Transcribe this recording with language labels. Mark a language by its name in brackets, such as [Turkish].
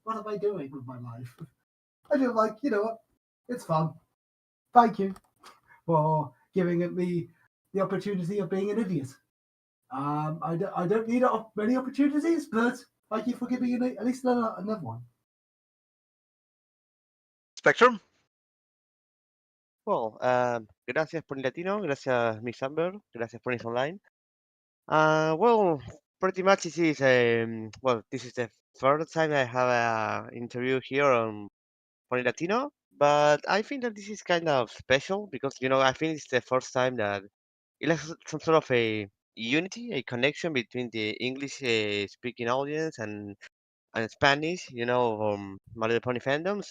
[English] What am I doing with my life?" I do like, you know what? It's fun. Thank you for giving me the opportunity of being an idiot. I don't need many opportunities, but thank you for giving me at least another one. Spectrum? [Spanish] Well, gracias por el latino, gracias Miss Amber, gracias PoniesOnline. [English] Well, pretty much this is this is the first time I have a interview here on Pony Latino, but I think that this is kind of special because I think it's the first time that it has some sort of a unity, a connection between the English speaking audience and Spanish, My Little Pony fandom.